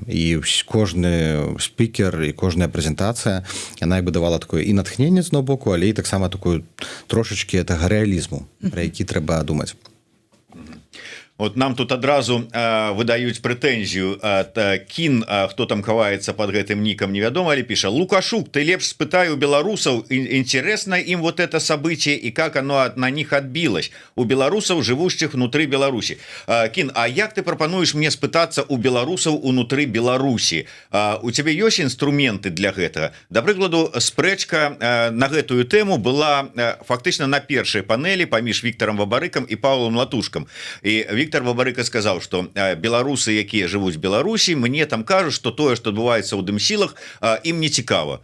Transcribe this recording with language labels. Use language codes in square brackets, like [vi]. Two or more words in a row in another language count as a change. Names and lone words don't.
[be] І кожны спікер і кожная прэзентацыя, яна бы давала такое і натхненне з одного боку, але і таксама такую трошачкі гэтага рэалізму, пра які трэба думаць. От нам тут адразу выдаюць прэтэнзію ад Кін, хто там хаваецца под гэтым нікам, невядома, але піша: Лукашук, ты лепш спытай у беларусаў, [ru] интересно им вот это событие и как оно на них отбилось, у беларусаў, живущих внутри Беларусі. [be] Кін, а як ты прапануеш мне спытацца у беларусаў унутры Беларусі? У цябе ёсць інструменты для гэтага? Да прыкладу, спрэчка на гэтую тэму была фактычна на першай панелі паміж Віктарам Бабарыкам і Павлом Латушкам. І Віктор Бабарыка сказаў, што беларусы, якія жывуць Беларусі, мне там кажуць, што тое, што адбываецца ў дымсілах, ім не цікава.